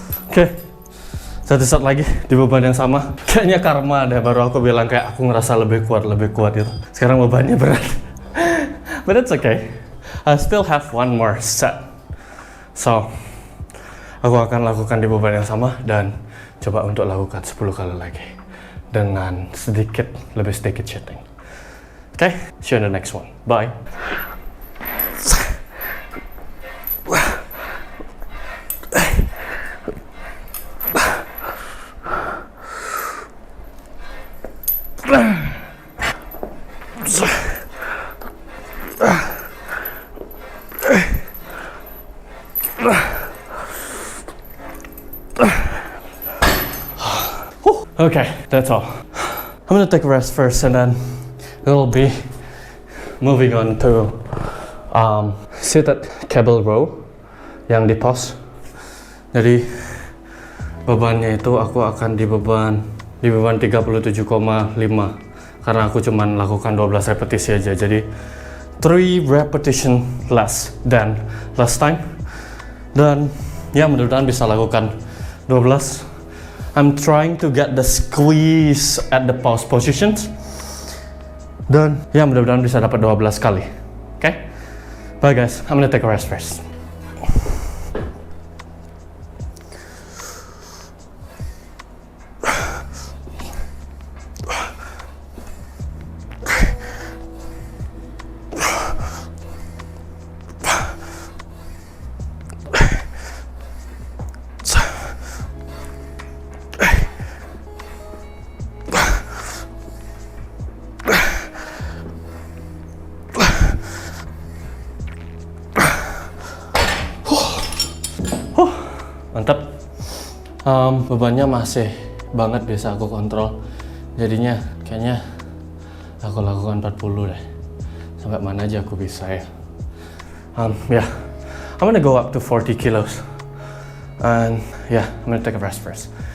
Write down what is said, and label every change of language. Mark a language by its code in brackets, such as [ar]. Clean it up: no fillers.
[id] Oke, Satu set lagi di beban yang sama. Kayaknya karma deh, baru aku bilang kayak aku ngerasa lebih kuat gitu. Sekarang bebannya berat. [en] But it's okay. I still have one more set. [id] So, aku akan lakukan di beban yang sama dan coba untuk lakukan 10 kali lagi. Dengan lebih sedikit shifting. [en] Okay, see you in the next one. Bye. Okay, that's all. I'm gonna take a rest first and then we'll be moving on to seated cable row [id] yang di pause. Jadi bebannya itu aku akan di beban 37,5 karena aku cuman lakukan 12 repetisi aja. Jadi [en] 3 repetition less than last time. [id] Dan ya mudah-mudahan bisa lakukan 12. [en] I'm trying to get the squeeze at the pause positions. [id] Dan ya mudah-mudahan bisa dapat 12 kali. [en] Okay? Bye guys, I'm gonna take a rest first. [id] Mantap. Bebannya masih banget bisa aku kontrol. Jadinya kayaknya aku lakukan 40 deh. Sampai mana aja aku bisa ya. [en] Yeah, I'm gonna go up to 40 kilos. And yeah, I'm gonna take a rest first.